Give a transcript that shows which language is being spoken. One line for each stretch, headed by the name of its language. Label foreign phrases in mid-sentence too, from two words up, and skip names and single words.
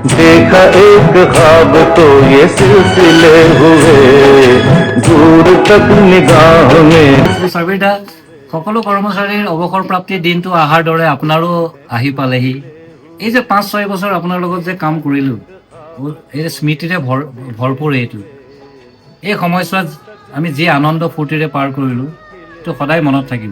Hindi: देखा एक ख्वाब तो ये सिलसिले हुए दूर तक निगाह में।
Assamese: চাৰ্ভেটা সকলো কৰ্মচাৰীৰ অৱসৰ প্ৰাপ্তিৰ দিনটো অহাৰ দৰে আপোনাৰো আহি পালেহি। এই যে 5-6 বছৰ আপোনাৰ লগত যে কাম কৰিলোঁ, এই স্মৃতিৰে ভৰপূৰ এইটো। এই সময়ছোৱাত আমি যি আনন্দ ফূৰ্তিৰে পাৰ কৰিলোঁ সেইটো সদায় মনত থাকিব।